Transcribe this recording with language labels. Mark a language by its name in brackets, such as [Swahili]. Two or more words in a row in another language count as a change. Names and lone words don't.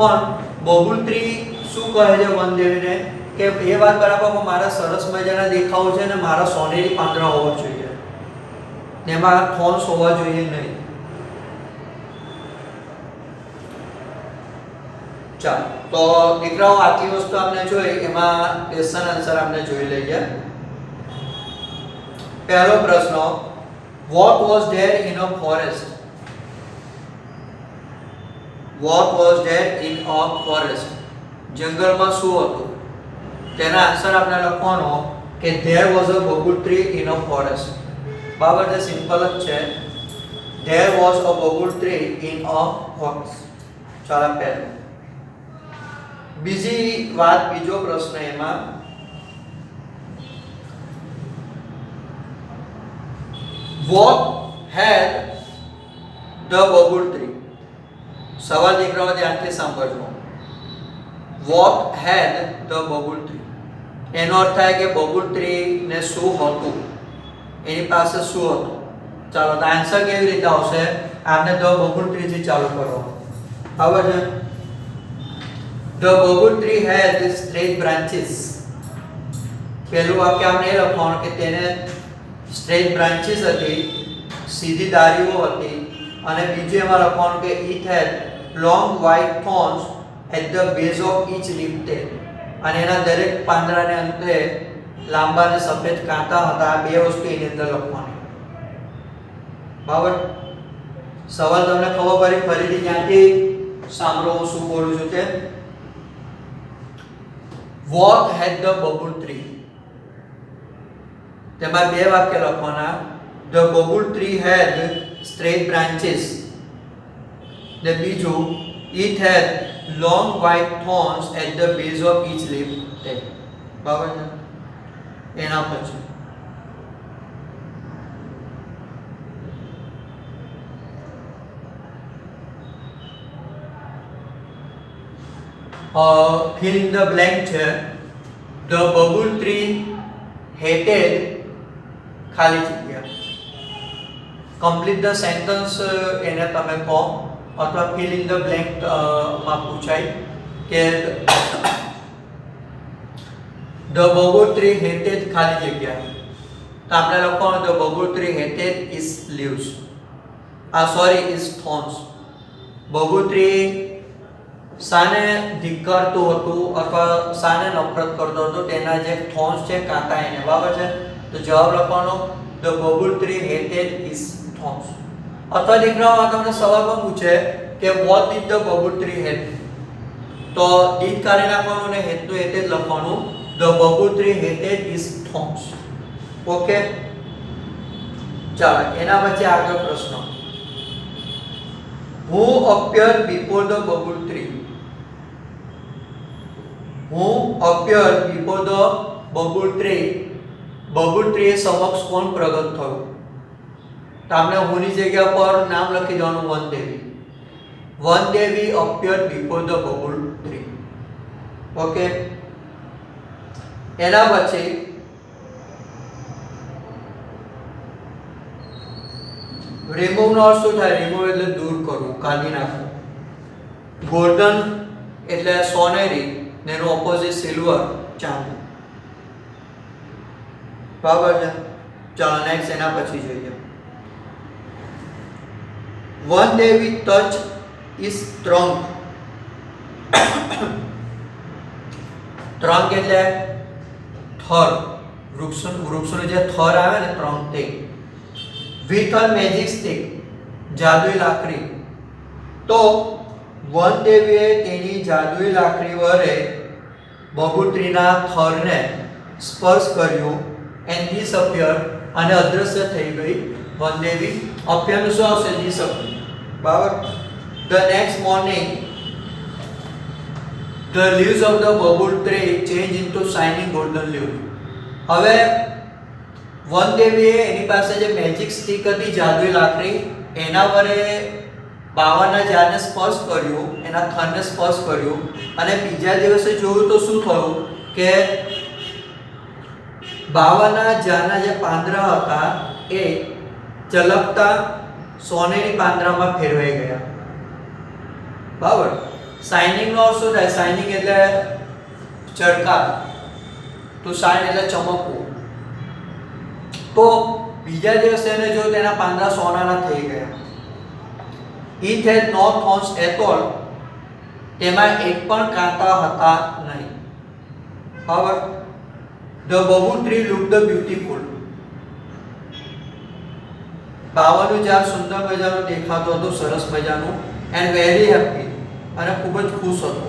[Gujarati] પણ બબુલ ટ્રી શું કહે છે વન દેવીને કે એ વાત બરાબર પણ મારા સરસ મજાના દેખાવ છે ને મારા સોનેરી પાંદડા હોવા જોઈએ ને એમાં થોન્સ હોવા જોઈએ નહીં. ચાલો તો દીકરાઓ આટલી વસ્તુ આપણે જોઈ, એમાં [English] question answer [Gujarati] આપણે જોઈ લઈએ. પહેલો પ્રશ્ન, [English] what was there in a forest? What was there in a forest? [Gujarati] જંગલમાં શું હતું? તેના આન્સર આપણે લખવાનો કે [English] there was a bamboo tree in a forest. [Gujarati] બરાબર છે, સિમ્પલ જ છે. [English] there was a bamboo tree in a forest. [Gujarati] ચાલો પહેલો. બીજી વાત, બીજો પ્રશ્ન એમાં, [English] what had the bamboo tree? [Gujarati] સવાલ દીકરાઓ ધ્યાનથી સાંભળજો. [English] what had the bamboo tree? [Gujarati] એનો અર્થ થાય કે [English] bamboo tree [Gujarati] ને શું હતું, એની પાસે શું હતું. ચાલો તો આન્સર કેવી રીતે આવશે? આપણે [English] the bamboo tree [Gujarati] થી ચાલુ કરો. બરાબર છે. [English] The bamboo tree had straight branches. [Gujarati] પહેલું વાક્ય આપણે એ લખવાનું કે તેને [English] straight branches [Gujarati] હતી, સીધી ડાળીઓ હતી. અને બીજું એમાં લખવાનું કે [English] it had long white thorns at the base of each leaf tail. [Gujarati] અને એના દરેક પાંદડાને અંતે લાંબા અને સફેદ કાંટા હતા. આ બે વસ્તુ એની અંદર લખવાની. બરાબર? સવાલ તમને ખબર પડી? ફરીથી ક્યાંથી સાંભળો હું શું બોલું છું તે. [English] What had the bamboo tree? [Gujarati] તેમાં બે વાક્ય લખવાના. [English] The bamboo tree had straight branches. [Gujarati] ને બીજું, [English] it had long white thorns at the base of each leaf tail. [Gujarati] બરાબર છે. એના પછી [English] fill in the blank [Gujarati] છે. [English] The bamboo tree hated [Gujarati] ખાલી જગ્યા. [English] complete the sentence [Gujarati] એને તમે કહો અથવા [English] fill in the blank [Gujarati] માં પૂછાય કે [English] the bamboo tree hated [Gujarati] ખાલી જગ્યા. તો આપણે લખવાનું [English] the bamboo tree hated its leaves. its thorns. bamboo tree [Gujarati] સાને ધિક્કારતું હતું અથવા સાને નફરત કરતો હતો? તેના જે થોન્સ છે, કાંટા એને. બરાબર છે. તો જવાબ લખવાનો [English] the bamboo tree hated its thorns. [Gujarati] અથવા દીકરાઓ તમને સવાલ પણ પૂછે કે [English] what did the bamboo tree hate? [Gujarati] તો did કાઢી નાખવાનું ને hate નું hate જ લખવાનું. [English] the bamboo tree hated its thorns. [Gujarati] ઓકે. ચાલો એના પછી આગળ પ્રશ્ન. [English] who appeared before the bamboo tree? who appeared before the bamboo tree? bamboo tree [Gujarati] સમક્ષ કોણ પ્રગટ થયું? તો આપણે હુની જગ્યા પર નામ લખી દેવાનું વનદેવી. [English] વનદેવી appeared before the bamboo tree. [Gujarati] ઓકે. એના પછી રિમૂવ નો અર્થ શું થાય? રિમૂવ એટલે દૂર કરવું, કાઢી નાખવું. ગોલ્ડન એટલે સોનેરી ને એનું ઓપોઝિટ સિલ્વર, ચાંદી. બરાબર છે. ચાલો નેક્સ્ટ એના પછી જોઈએ. [English] One day we touch is trunk. [Gujarati] trunk એટલે થર, વૃક્ષનું જે થર આવે ને trunk તે. [English] with a magic stick, [Gujarati] જાદુઈ લાકડી. તો વનદેવીએ તેની જાદુઈ લાકડી વડે [English] bamboo tree [Gujarati] ના થરને સ્પર્શ કર્યો [English] and disappeared, [Gujarati] અને અદ્રશ્ય થઈ ગઈ વનદેવી. અપ્યનું શું આવશે? disappear. બરાબર. [English] the next morning the leaves of the bamboo tree change into shining golden leaves. [Gujarati] હવે વનદેવીએ એની પાસે જે [English] magic stick [Gujarati] હતી, જાદુઈ લાકડી, એના વડે બાવાના ઝાડને સ્પર્શ કર્યું, એના થરને સ્પર્શ કર્યું. અને બીજા દિવસે જોયું તો શું થયું કે બાવાના ઝાડના જે પાંદડા હતા એ ચલકતા સોનેરી પાંદડામાં ફેરવાઈ ગયા. બરાબર. શાઇનિંગ નો શું થાય? શાઇનિંગ એટલે ચળકાટ. તો શાઇન એટલે ચમકવું. તો બીજા દિવસે એને જોયું તેના પાંદડા સોનાના થઈ ગયા. [English] It had no thorns at all. [Gujarati] તેમાં એક પણ કાંટા હતા નહીં. બરાબર. [English] The bamboo tree looked beautiful. [Gujarati] બાવળનું ઝાડ સુંદર મજાનું દેખાતું હતું, સરસ મજાનું, [English] and very happy, [Gujarati] અને ખૂબ જ ખુશ હતું.